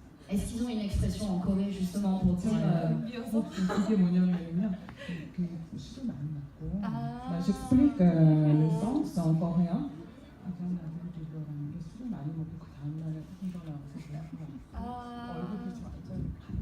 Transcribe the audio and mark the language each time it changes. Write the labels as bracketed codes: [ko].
[fr] Est-ce qu'ils ont une expression en Corée justement pour dire [ko] 그게 뭐냐면요, 그 술을 많이 먹고. [fr] J'explique le sens en coréen. avant la gueule de bois [ko] 라는 게 술을 많이 먹고 그 다음날 일어나서 그냥 얼굴이 완전